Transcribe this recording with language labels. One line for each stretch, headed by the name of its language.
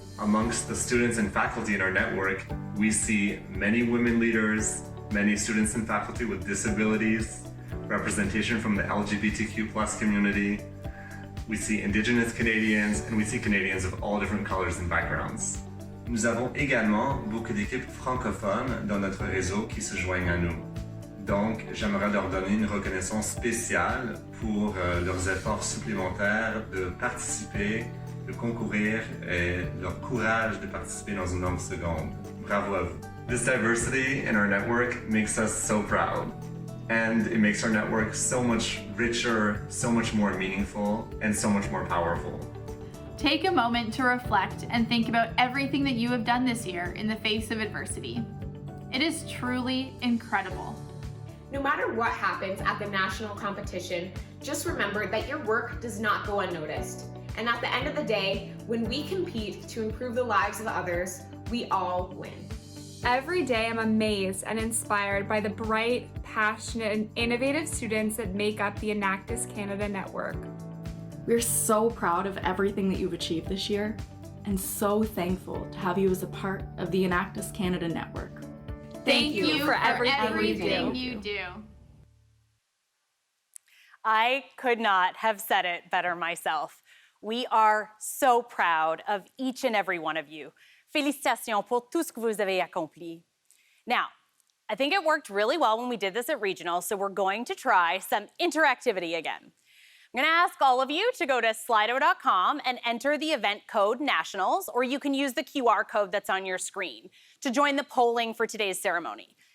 English: Amongst the students and faculty in our network, we see many women leaders, many students and faculty with disabilities, representation from the LGBTQ+ community. We see Indigenous Canadians, and we see Canadians of all different colors and backgrounds.
French: Nous avons également beaucoup d'équipes francophones dans notre réseau qui se joignent à nous. Donc, j'aimerais leur donner une reconnaissance spéciale pour leurs efforts supplémentaires de participer, de concourir et leur courage de participer dans une langue seconde. Bravo à vous.
English: This diversity in our network makes us so proud, and it makes our network so much richer, so much more meaningful, and so much more powerful. Take a moment to reflect and think about everything that you have done this year in the face of adversity. It is truly incredible. No matter what happens at the national competition, just remember that your work does not go unnoticed. And at the end of the day, when we compete to improve the lives of others, we all win. Every day I'm amazed and inspired by the bright, passionate, and innovative students that make up the Enactus Canada network. We're so proud of everything that you've achieved this year and so thankful to have you as a part of the Enactus Canada network. Thank you for everything you you do. I could not have said it better myself. We are so proud of each and every one of you.
French: Félicitations pour tout ce que vous avez accompli.
English: Now, I think it worked really well when we did this at Regional, so we're going to try some interactivity again. I'm going to ask all of you to go to slido.com and enter the event code Nationals, or you can use the QR code that's on your screen to join the polling for today's ceremony.